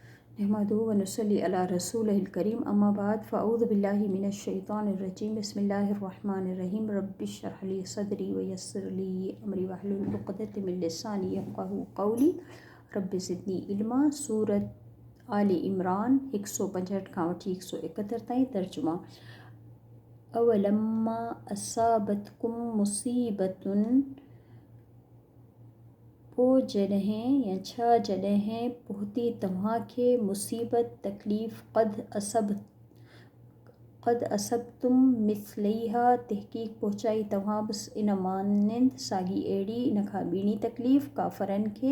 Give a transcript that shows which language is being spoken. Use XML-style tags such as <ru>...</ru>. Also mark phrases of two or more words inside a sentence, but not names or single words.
<ar>نحمده ونصلي على رسوله الكريم أما بعد فأعوذ بالله من الشيطان الرجيم بسم الله الرحمن الرحيم رب اشرح لي صدري ويسر لي أمري واحلل عقدة من لساني يفقهوا قولي رب زدني علما.</ar> <sd>सूरत आले इमरान 165 खां वठी 171 ताईं। तर्जुमा।</sd> <ar>أولما أصابتكم مصيبة,</ar> <sd>पोइ जॾहिं या छा जॾहिं पहुती तव्हांखे मुसीबत तकलीफ़</sd> <ar>قد أصبتم مثليها,</ar> <sd>तहक़ीक़ पहुचाई तव्हां बि इन मानंद साॻी अहिड़ी इन खां ॿीणी तकलीफ़ काफ़रनि खे।</sd>